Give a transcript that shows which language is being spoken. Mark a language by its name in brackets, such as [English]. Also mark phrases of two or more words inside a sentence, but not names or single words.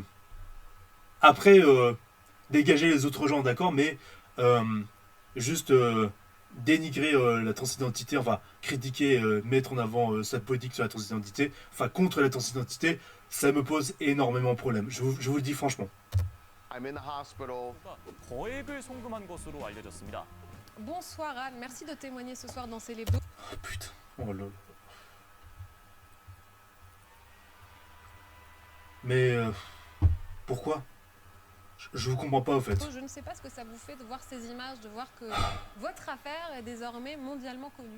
[French] Après, dégager les autres gens, d'accord, mais juste dénigrer la transidentité, enfin, critiquer, mettre en avant sa politique sur la transidentité, enfin, contre la transidentité, ça me pose énormément de problème. Je vous le dis franchement. [English] I'm in the hospital. [Korean] 거액을 송금한 것으로 알려졌습니다. [French] Bonsoir Anne, merci de témoigner ce soir dans Célébdo. Oh putain, oh là là. Mais pourquoi? Je vous comprends pas au fait. Je ne sais pas ce que ça vous fait de voir ces images, de voir que votre affaire est désormais mondialement connue.